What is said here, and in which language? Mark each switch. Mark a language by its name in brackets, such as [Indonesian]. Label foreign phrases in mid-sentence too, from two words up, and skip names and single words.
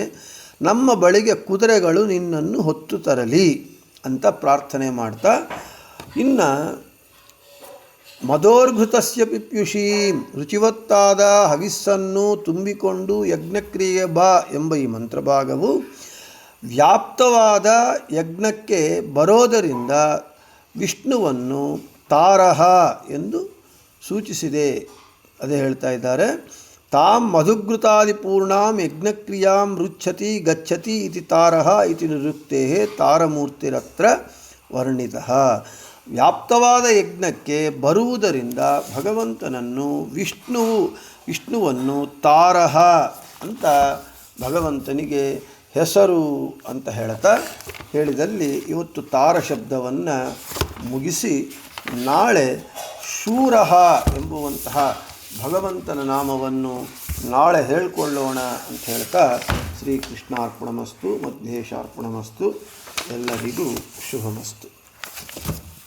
[Kannada] ನಮ್ಮ ಬಳಿಗೆ ಕುದುರೆಗಳು ನಿನ್ನನ್ನು ಹೊತ್ತು ತರಲಿ ಅಂತ ಪ್ರಾರ್ಥನೆ ಮಾಡ್ತಾ, ಇನ್ನು [Sanskrit] ಮದೋರ್ಭೃತಸ್ಯ ಪಿಪ್ಯುಷೀಂ [Kannada] ರುಚಿವತ್ತಾದ ಹವಿಸ್ಸನ್ನು ತುಂಬಿಕೊಂಡು ಯಜ್ಞಕ್ರಿಯೆ ಬಾ ಎಂಬ ಈ ಮಂತ್ರಭಾಗವು ವ್ಯಾಪ್ತವಾದ ಯಜ್ಞಕ್ಕೆ ಬರೋದರಿಂದ ವಿಷ್ಣುವನ್ನು ತಾರಹ ಎಂದು ಸೂಚಿಸಿದೆ. ಅದೇ ಹೇಳ್ತಾ ಇದ್ದಾರೆ, [Sanskrit] ತಾಂ ಮಧುಘೃತಾದಿಪೂರ್ಣಾಂ ಯಜ್ಞಕ್ರಿಯಾಂ ರುಚ್ಛತಿ ಗಚ್ಚತಿ ಇತಿ ತಾರಹ ಇತಿ ನಿರುಕ್ತೆ ತಾರಮೂರ್ತಿರತ್ರ ವರ್ಣಿತಃ. [Kannada] ವ್ಯಾಪ್ತವಾದ ಯಜ್ಞಕ್ಕೆ ಬರುವುದರಿಂದ ಭಗವಂತನನ್ನು ವಿಷ್ಣುವನ್ನು ತಾರಹ ಅಂತ ಭಗವಂತನಿಗೆ ಹೆಸರು ಅಂತ ಹೇಳಿದಲ್ಲಿ ಇವತ್ತು ತಾರ ಶಬ್ದವನ್ನು ಮುಗಿಸಿ ನಾಳೆ ಶೂರಃ ಎಂಬುವಂತಹ ಭಗವಂತನ ನಾಮವನ್ನು ನಾಳೆ ಹೇಳಿಕೊಳ್ಳೋಣ ಅಂತ ಹೇಳ್ತಾ, [Sanskrit] ಶ್ರೀಕೃಷ್ಣಾರ್ಪಣಮಸ್ತು, ಮಧ್ವೇಶಾರ್ಪಣಮಸ್ತು, [Kannada] ಎಲ್ಲರಿಗೂ ಶುಭಮಸ್ತು.